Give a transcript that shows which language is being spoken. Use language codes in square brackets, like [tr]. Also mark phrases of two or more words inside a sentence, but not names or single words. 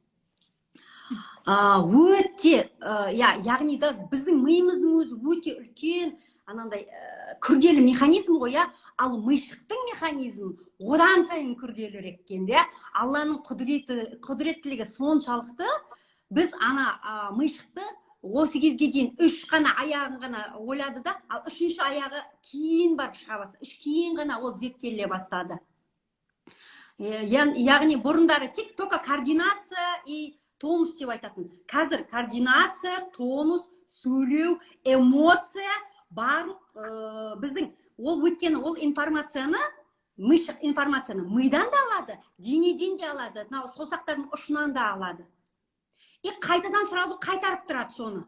[kk] Өте, яғни біздің миымыздың өзі өте үлкен, анандай күрделі механизм ғой, ал мыйшықтың механизм одан сайын күрделірек екен, Алланың құдіреттілігі соншалықты, біз мыйшықты осы кезге дейін 3 қана аяғын ғана ойлады да, ал 3-ші аяғы кейін барып шыға бастады. Кейін ғана ол зерттеле бастады. Яғни бұрындары тек [ru] только координация и тонус [kk] деп айтатын. Қазір координация, тонус, сөйлеу, эмоция барлық біздің ол өткені, ол информацияны, мыйшық информацияны мидан да алады, денеден де алады, саусақтардың ұшынан да алады. И қайтадан сразу қайтарып тұрады соны.